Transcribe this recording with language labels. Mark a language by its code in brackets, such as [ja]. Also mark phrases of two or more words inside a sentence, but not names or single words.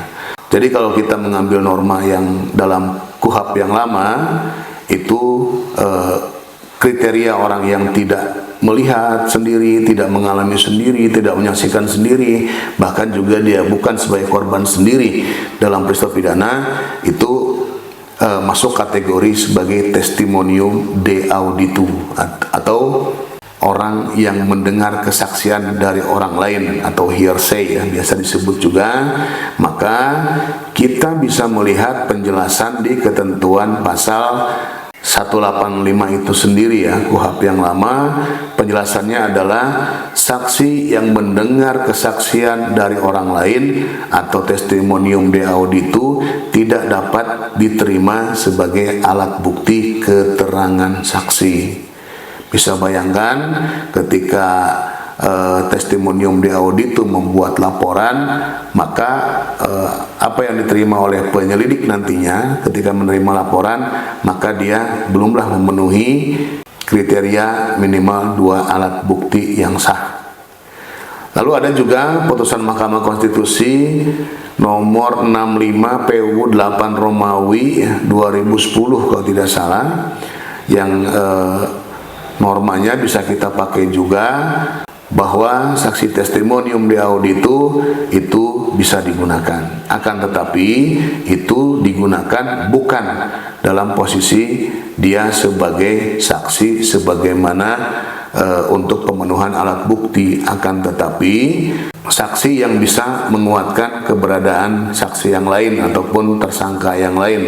[id] Jadi kalau kita mengambil norma yang dalam KUHP yang lama, itu kriteria orang yang tidak melihat sendiri, tidak mengalami sendiri, tidak menyaksikan sendiri, bahkan juga dia bukan sebagai korban sendiri dalam peristiwa pidana, itu masuk kategori sebagai [la] testimonium de auditu [id] atau orang yang mendengar kesaksian dari orang lain atau hearsay ya biasa disebut juga. Maka kita bisa melihat penjelasan di ketentuan pasal 185 itu sendiri ya KUHP yang lama. Penjelasannya adalah saksi yang mendengar kesaksian dari orang lain atau [la] testimonium de auditu [id] tidak dapat diterima sebagai alat bukti keterangan saksi. Bisa bayangkan ketika [la] testimonium de auditu [id] membuat laporan, maka apa yang diterima oleh penyelidik nantinya ketika menerima laporan, maka dia belumlah memenuhi kriteria minimal 2 alat bukti yang sah. Lalu ada juga putusan Mahkamah Konstitusi nomor 65 PU 8 Romawi 2010 kalau tidak salah, yang normanya bisa kita pakai juga, bahwa saksi [la] testimonium de auditu [id] itu bisa digunakan. Akan tetapi itu digunakan bukan dalam posisi dia sebagai saksi sebagaimana untuk pemenuhan alat bukti, akan tetapi saksi yang bisa menguatkan keberadaan saksi yang lain ataupun tersangka yang lain.